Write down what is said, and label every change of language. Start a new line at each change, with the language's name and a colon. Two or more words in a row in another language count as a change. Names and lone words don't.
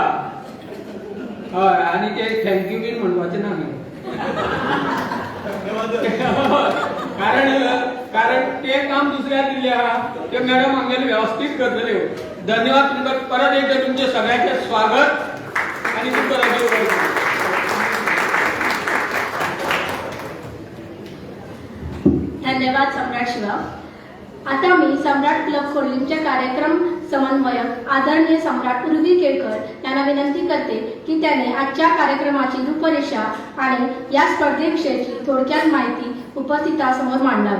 Konkani: हय, आनी ते थँक्यू बीन म्हणपाचें ना न्ही, कारण ते काम दुसऱ्याक दिल्लें आहा, ते मॅडम आमगेले व्यवस्थीत करतल्यो। धन्यवाद तुमकां परत एकदा तुमचे सगळ्यांचे स्वागत आणि तुमकां रजू करता। धन्यवाद सम्राट शिवा।
Marathi: आता मी सम्राट क्लब खोर्लींचे कार्यक्रम समन्वयक आदरणीय सम्राट उर्वी केळकर यांना विनंती करते की त्याने आजच्या कार्यक्रमाची रूपरेषा आणि या स्पर्धेविषयीची थोडक्यात माहिती उपस्थितांसमोर मांडावी।